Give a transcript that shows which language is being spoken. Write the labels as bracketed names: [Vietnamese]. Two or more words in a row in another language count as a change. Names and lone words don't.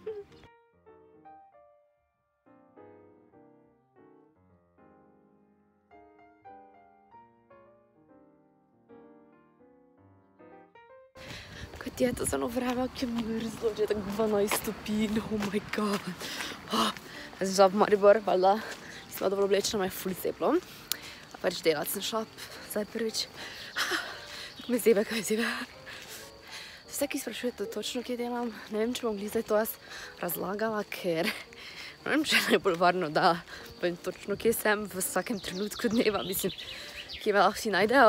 [Slovenian] Kot je to zelo vreme, ki je mrzlo, že tako 12 stopinj, [English] oh my god. [Slovenian] Jaz sem šla v Maribor, valjda, sem dobro oblečena, me je ful ceplo. Pač delat sem šla, zdaj prvič. Kako me zebe. Vse, ki sprašujete točno, kje delam, ne vem, če bom zdaj to jaz razlagala, ker ne vem, če je najbolj varno, da povem točno, kje sem v vsakem trenutku dneva, mislim, kje me lahko vsi najdejo.